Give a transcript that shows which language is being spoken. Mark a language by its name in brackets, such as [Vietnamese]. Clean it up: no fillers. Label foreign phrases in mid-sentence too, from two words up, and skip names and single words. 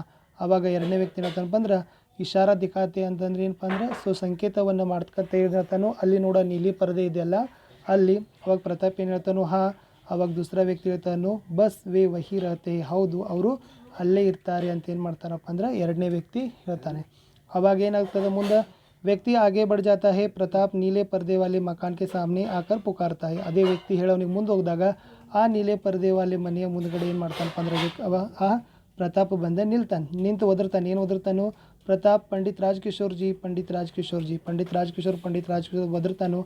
[Kannada] ಆವಾಗ ಎರಡನೇ ವ್ಯಕ್ತಿ ಹೇಳ್ತಾನಪ್ಪ ಅಂದ್ರೆ [Hindi] इशारा दिखाते [Kannada] ಅಂತಂದ್ರೆ ಏನಪ್ಪ ಅಂದ್ರೆ ಸಂಕೇತವನ್ನು ಮಾಡ್ತಕ್ಕಂತ ಹೇಳ್ತಾನೋ ಅಲ್ಲಿ ನೋಡೋ ನೀಲಿ ಪರದೆ ಇದೆಯಲ್ಲ ಅಲ್ಲಿ. ಅವಾಗ ಪ್ರತಾಪ್ ಏನು ಹೇಳ್ತಾನೋ ಹಾ. ಅವಾಗ ದೂಸರಾ ವ್ಯಕ್ತಿ ಹೇಳ್ತಾನೋ [Hindi] बस वे वही रहते. [Kannada] ಹೌದು ಅವರು ಅಲ್ಲೇ ಇರ್ತಾರೆ ಅಂತ ಏನು ಮಾಡ್ತಾನಪ್ಪ ಅಂದ್ರೆ ಎರಡನೇ ವ್ಯಕ್ತಿ ಹೇಳ್ತಾನೆ. ಅವಾಗ ಏನಾಗ್ತದೆ ಮುಂದೆ ವ್ಯಕ್ತಿ [Hindi] आगे बढ़ जाता है. प्रताप नीले पर्दे वाले मकान के सामने आकर पुकारता है. [Kannada] ಅದೇ ವ್ಯಕ್ತಿ ಹೇಳೋನಿಗೆ ಮುಂದೆ ಹೋಗಿದಾಗ ಆ [Hindi] नीले पर्दे वाले [Kannada] ಮನೆಯ ಮುಂದ್ಗಡೆ ಏನು ಮಾಡ್ತಾನಪ್ಪ ಅಂದ್ರೆ ಆ ಪ್ರತಾಪ್ ಬಂದ ನಿಂತು ಒದರ್ತಾನೆ. ಏನು ಒದರ್ತಾನೋ ಪ್ರತಾಪ್ ಪಂಡಿತ್ ರಾಜ್ಕಿಶೋರ್ ಜಿ, ಪಂಡಿತ್ ರಾಜ್ಕಿಶೋರ್ ಜಿ, ಪಂಡಿತ್ ರಾಜ್ಕಿಶೋರ್ ಒದರ್ತಾನೋ.